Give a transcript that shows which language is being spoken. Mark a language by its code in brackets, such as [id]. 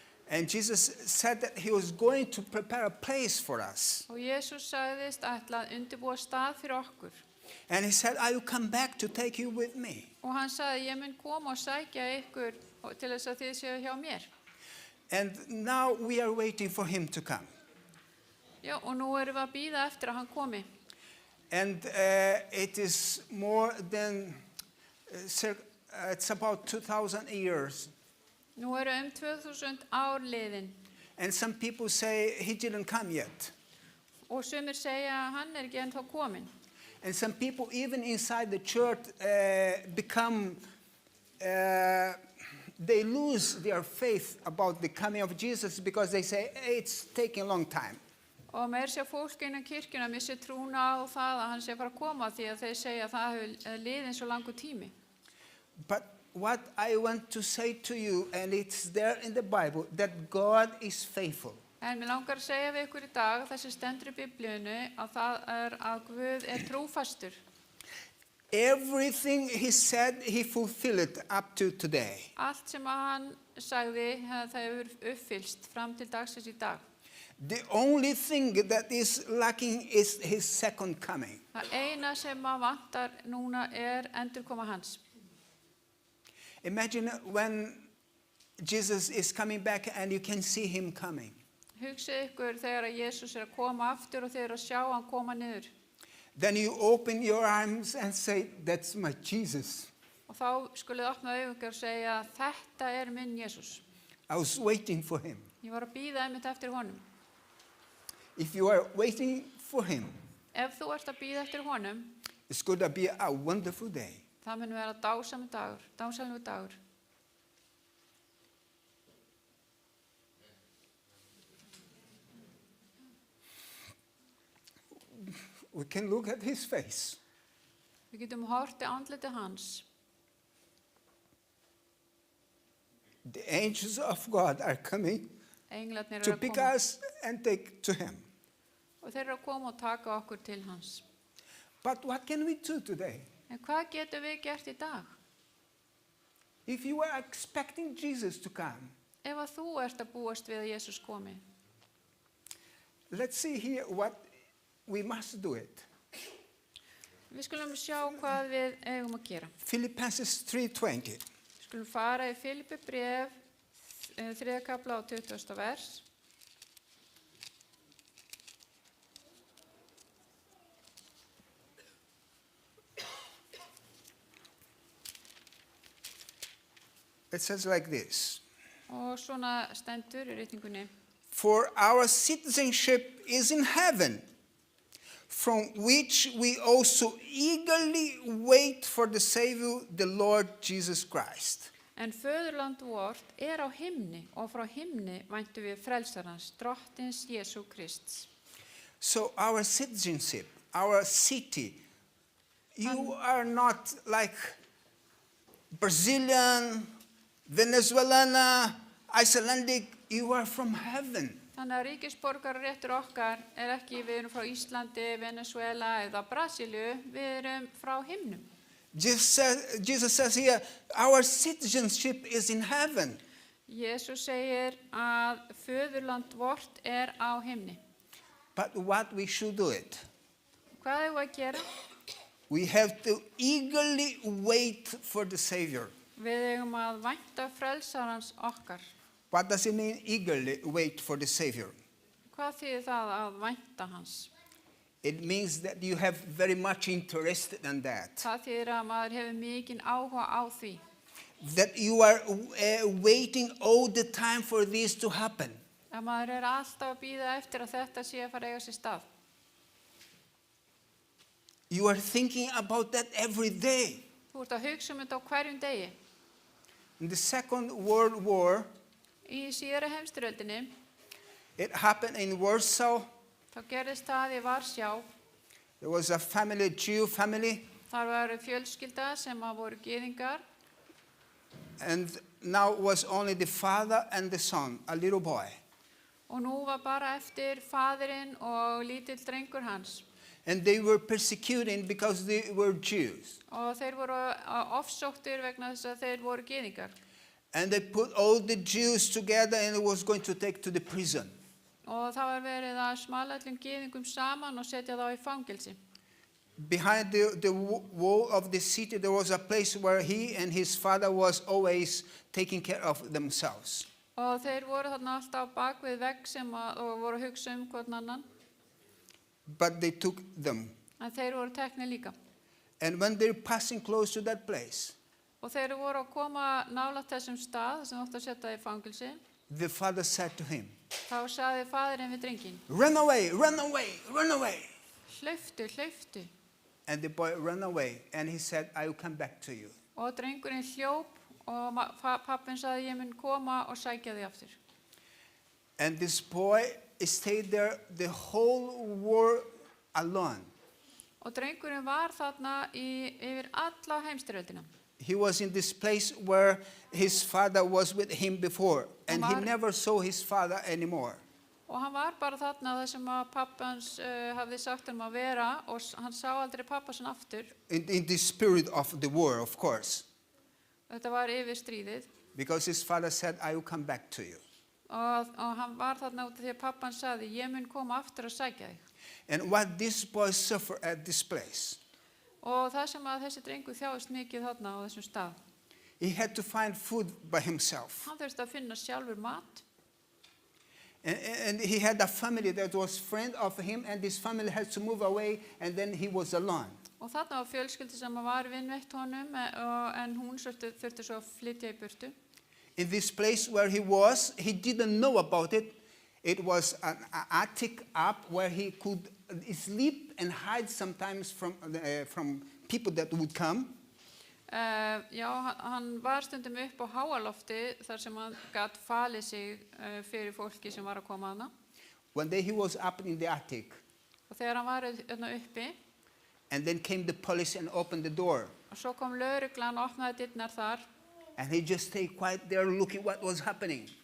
[en] And Jesus said that he was going to prepare a place for us. [is] Og Jesús sagðist ætla að undirbúa stað fyrir okkur. [en] And he said, I will come back to take you with me. [is] Og hann sagði, ég mun koma og sækja ykkur til þess að þið séu hjá mér. [en] And now we are waiting for him to come. [is] Já, og nú erum við að bíða eftir að hann komi. [en] And it is more than, it's about 2,000 years. [is] Nú eru 2000 ár liðin. [en] And some people say he didn't come yet. [is] Og sumir segja að hann er ekki ennþá kominn. [en] And some people even inside the church become, they lose their faith about the coming of Jesus because they say, hey, it's taking a long time. [is] Og meir sé fólk innan kirkjuna missi trúna á það að hann sé fara að koma því að þeir segja að það hefur liðin svo langur tími. [en] But what I want to say to you, and it's there in the Bible, that God is faithful. [is] En mér langar að segja við ykkur í dag, þessi stendur í Biblíunni, að það að Guð trúfastur. [en] Everything he said, he fulfilled up to today. [is] Allt sem að hann sagði, það hefur uppfyllst fram til dagsins í dag. [en] The only thing that is lacking is his second coming. [is] Það eina sem að vantar núna endurkoma hans. [en] Imagine when Jesus is coming back and you can see him coming. [is] Hugsið ykkur þegar að Jesús að koma aftur og þeir að sjá hann koma niður. [en] Then you open your arms and say, that's my Jesus. [is] Og þá skulið opna augun og segja, þetta minn Jesús. [en] I was waiting for him. [is] Ég var að bíða einmitt eftir honum. [en] If you are waiting for him, [is] Ef þú ert að bíða eftir honum, [en] it's going to be a wonderful day. [is] það mun vera dásamlegur dagur. [en] We can look at his face. [is] Við getum hort í andliti hans. [en] The angels of God are coming [is] Englarnir [en] to [is] að [en] pick [is] koma [en] us and take to him. [is] og þeir að koma og taka okkur til hans. [en] But what can we do today? [is] En hvað getum við gert í dag? [en] If you are expecting Jesus to come, [is] Ef að þú ert að búast við að Jesús komi. [en] let's see here what we must do it. [is] Við skulum sjá hvað við eigum að gera. [en] Philippians 3:20. [is] Við skulum fara í Filipi bréf, 3. kafla og 20. vers. [en] It says like this. [is] Og svona stendur í ritningunni. [en] For our citizenship is in heaven, from which we also eagerly wait for the Savior, the Lord Jesus Christ. [is] En föðurland vort á himni og frá himni væntu við frelsarans, drottins Jesú Krists. [en] So our citizenship, our city, you are not like Brazilian, Venezuelan, Icelandic, you are from heaven. [is] Þannig að ríkisborgararéttur okkar ekki við erum frá Íslandi, Venezuela eða Brasilíu, við erum frá himnum. [en] Jesus says here, our citizenship is in heaven. [is] Jesús segir að föðurland vort á himni. [en] But what we should do it? [is] Hvað eigum við að gera? [en] We have to eagerly wait for the Savior. [is] Við eigum að vænta frelsarans okkar. [en] What does it mean, eagerly wait for the Savior? [is] Hvað þýðir það að vænta hans? [en] It means that you have very much interest in that. [is] Það þýðir að maður hefur mikinn áhuga á því. [en] That you are waiting all the time for this to happen. [is] Að maður alltaf að bíða eftir að þetta sé að fara að eiga sér stað. [en] You are thinking about that every day. [is] Þú ert að hugsa þetta á hverjum degi. [en] In the Second World War, [is] Í síðari heimsstyrjöldinni, [en] it happened in Warsaw. [is] þá gerðist það í Varsjá. [en] There was a family, a Jew family, [is] Þar var fjölskylda sem voru gyðingar [en] and now it was only the father and the son, a little boy. [is] og nú var bara eftir faðirinn og lítill drengur hans. [en] And they were persecuting because they were Jews. [is] Og þeir voru ofsóttir vegna þess að þeir voru gyðingar. [en] And they put all the Jews together and it was going to take to the prison. [is] Og það var verið að smala öllum gyðingum saman og setja þá í fangelsi. [en] Behind the wall of the city, there was a place where he and his father was always taking care of themselves. [is] Og þeir voru þarna alltaf bak við vegg og voru að hugsa hvern annan. [en] But they took them. [is] En þeir voru teknir líka. [en] And when they're passing close to that place, [is] Og þeir voru að koma nálægt þessum stað sem átti að setja í fangelsi. [en] the father said to him, [is] Þá sagði faðirinn við drenginn, [en] run away, run away, run away. [is] hlauptu, hlauptu. [en] And the boy ran away and he said, I will come back to you. [is] Og drengurinn hljóp og pappin sagði, ég mun koma og sækja þig aftur. [en] And this boy stayed there the whole war alone. [is] Og drengurinn var þarna yfir alla heimstyrjöldina. [en] He was in this place where his father was with him before, and he Omar. never saw his father anymore. [is] Og hann var bara þarna þar sem að pappans hafði sagt hann að vera og hann sá aldrei pappa sinn aftur. [en] in the spirit of the war, of course, [is] Þetta var yfir stríðið [en] because his father said, I will come back to you. [is] og hann var þarna út af því að pappan sagði, ég mun koma aftur að sækja þig. [en] And what this boy suffered at this place, [is] Og það sem að þessi drengur þjáist mikið þarna á þessum stað. [en] he had to find food by himself. [is] Hann þurfti að finna sjálfur mat. [en] And he had a family that was friend of him, and this family had to move away, and then he was alone. [is] Og þarna var fjölskyldi sem var vinveitt honum en hún þurfti svo að flytja í burtu. [en] In this place where he was, he didn't know about it. It was an attic up where he could sleep and hide sometimes from people that would come. [is] Já, hann var stundum upp á háalofti þar sem hann gat falið sig fyrir fólki sem var að koma hana. [en] One day he was up in the attic, [is] Og þegar hann var þarna uppi, [en] and then came the police and opened the door. [is] og svo kom lögreglan og opnaði dyrnar þar [en] And he just stayed quiet there looking what was happening.